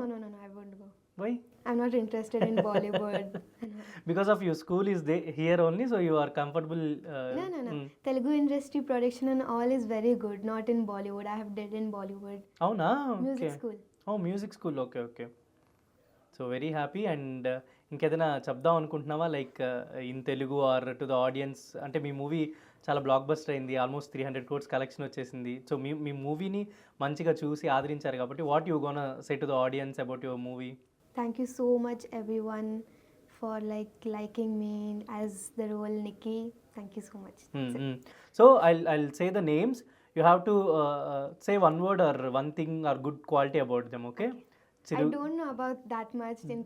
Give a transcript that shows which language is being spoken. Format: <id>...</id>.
<en>No, I won't go. Why? I'm not interested in Bollywood. Because of your school is here only, so you are comfortable. No. Telugu industry production and all is very good. Not in Bollywood. I have did in Bollywood.</en> <te>అవునా?</te> <en>Music school. Music school, okay. So very happy. And</en> <te>ఇంకేదైనా చెప్దాం అనుకుంటున్నావా</te> <en>Like in Telugu or to the audience?</en> <te>అంటే మీ movie చాలా block buster అయింది, almost 300 crores collection వచ్చేసింది.</te> <en>so</en> <te>మీ మూవీని మంచిగా చూసి ఆదరించారు కాబట్టి</te> <en>What you gonna say to the audience about your movie? Thank you so much everyone for liking me as the role Nikki. Thank you so much. That's it. So I'll say the names. You have to say one word or one thing or good quality about them, okay? I don't know about that much in</en>